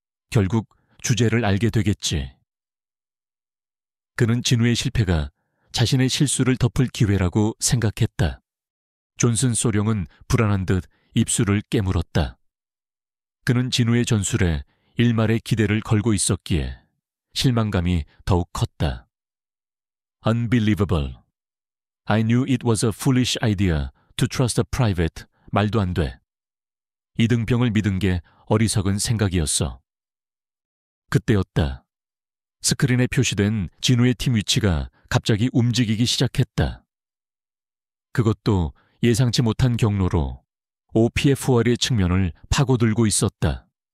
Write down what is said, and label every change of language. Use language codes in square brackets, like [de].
[ko] 결국 주제를 알게 되겠지. 그는 진우의 실패가 자신의 실수를 덮을 기회라고 생각했다. 존슨 소령은 불안한 듯 입술을 깨물었다. 그는 진우의 전술에 일말의 기대를 걸고 있었기에 실망감이 더욱 컸다. [en] Unbelievable. I knew it was a foolish idea to trust a private. [ko] 말도 안 돼. 이등병을 믿은 게 어리석은 생각이었어. 그때였다. 스크린에 표시된 진우의 팀 위치가 갑자기 움직이기 시작했다. 그것도 예상치 못한 경로로 OPFR의 측면을 파고들고 있었다.